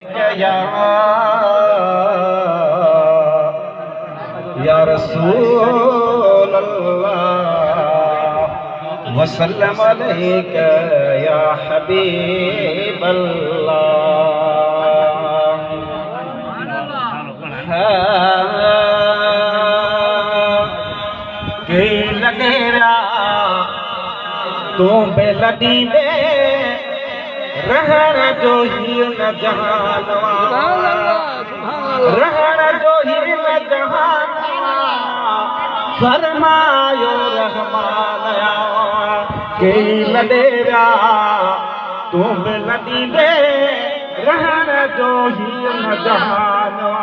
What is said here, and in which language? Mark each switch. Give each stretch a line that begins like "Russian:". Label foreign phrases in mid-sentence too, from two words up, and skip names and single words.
Arabic: يا، يا رسول الله، وسلم عليك يا حبيب الله۔
Sindhi: ها، کے لڳي ويا، تون بي لڏيندي، رهڻ جو هي نه جهان، رهڻ جو هي نه جهان، فرمايو رحمان آيا، کے لڏي ويا، تون بي لڏيندي، رهڻ جو هي نه جهان۔